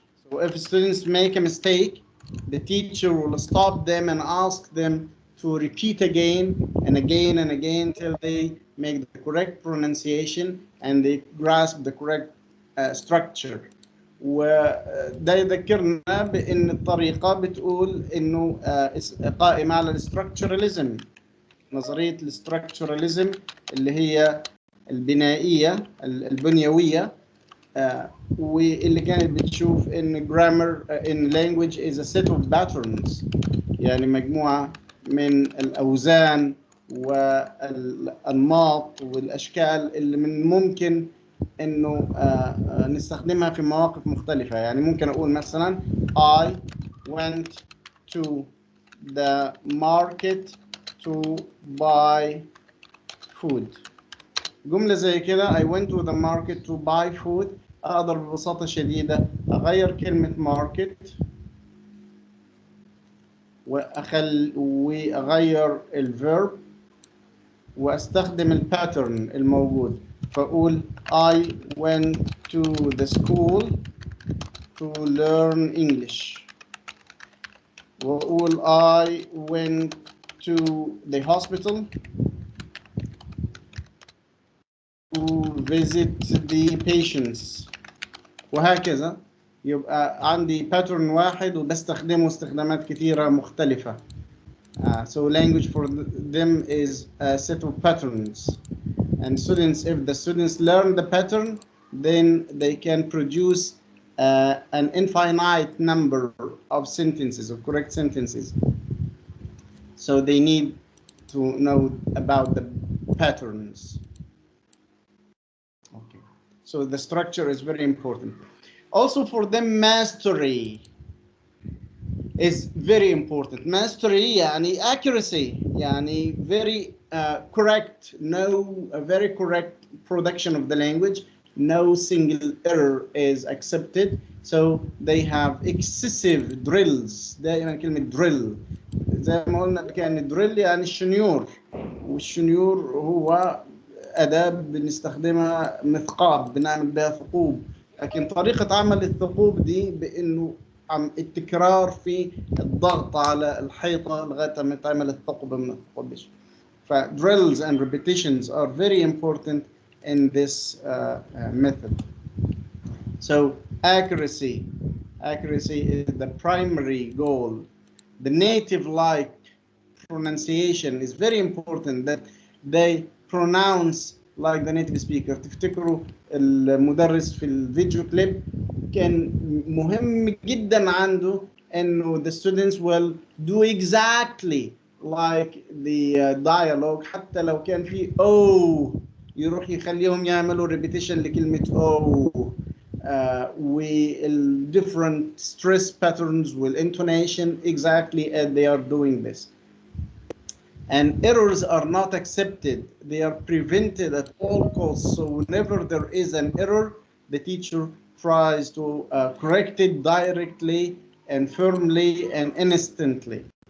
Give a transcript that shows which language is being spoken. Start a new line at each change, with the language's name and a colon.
English: So if students make a mistake, the teacher will stop them and ask them to repeat again and again and again till they make the correct pronunciation and they grasp the correct structure.
Arabic: وده يذكرنا بأن الطريقة بتقول إنه قائمة على الاستراكشراليزم، نظرية الاستراكشراليزم اللي هي البنائية البنيوية، واللي كانت بتشوف إن
English: grammar in language is a set of patterns،
Arabic: يعني مجموعة من الأوزان والأنماط والأشكال اللي من ممكن إنه نستخدمها في مواقف مختلفة. يعني ممكن أقول مثلا
English: I went to the market to buy food.
Arabic: جملة زي كده
English: I went to the market to buy food
Arabic: أقدر ببساطة شديدة أغير كلمة market وأغير الverb واستخدم الباترن الموجود، فأقول
English: I went to the school to learn English،
Arabic: وأقول
English: I went to the hospital to visit the patients،
Arabic: وهكذا. يبقى عندي باترن واحد وبستخدمه استخدامات كثيرة مختلفة.
English: So language for them is a set of patterns, and students, if the students learn the pattern, then they can produce an infinite number of sentences, of correct sentences. So they need to know about the patterns. Okay. So the structure is very important. Also for them, mastery is very important. Mastery يعني accuracy، يعني very correct, a very correct production of the language. No single error is accepted. So they have excessive drills.
Arabic: دائما كلمة drill زي ما قلنا كان drill يعني الشنيور، والشنيور هو أداة بنستخدمها مثقاب بنعمل بها ثقوب، لكن طريقة عمل الثقوب دي بأنه التكرار في الضغط على الحيطة لغاية ما تعمل الثقب من الثقب.
English: drills and repetitions are very important in this method. So accuracy is the primary goal. The native-like pronunciation is very important, that they pronounce like the native speaker.
Arabic: تفتكروا المدرس في الفيديو كليب كان مهم جدا عنده انه
English: the students will do exactly like the dialogue،
Arabic: حتى لو كان في oh يروح يخليهم يعملوا repetition لكلمة oh.
English: with different stress patterns with intonation exactly as they are doing this. And errors are not accepted. They are prevented at all costs. So whenever there is an error, the teacher tries to correct it directly and firmly and instantly.